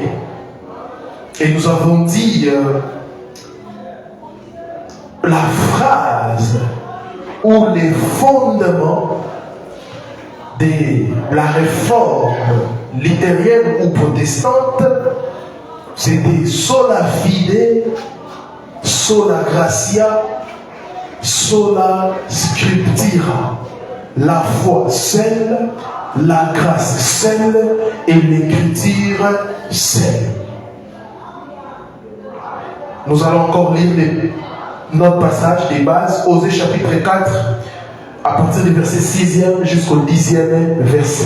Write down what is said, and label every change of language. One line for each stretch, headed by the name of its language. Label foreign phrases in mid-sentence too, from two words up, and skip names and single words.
French: Et nous avons dit la phrase ou les fondements de la réforme luthérienne ou protestante, c'était
Latin: sola fide, sola gratia, sola scriptura.
French: La foi seule, la grâce seule et l'écriture seule. Nous allons encore lire notre passage des bases, Osée chapitre 4, à partir du verset 6e jusqu'au 10e verset.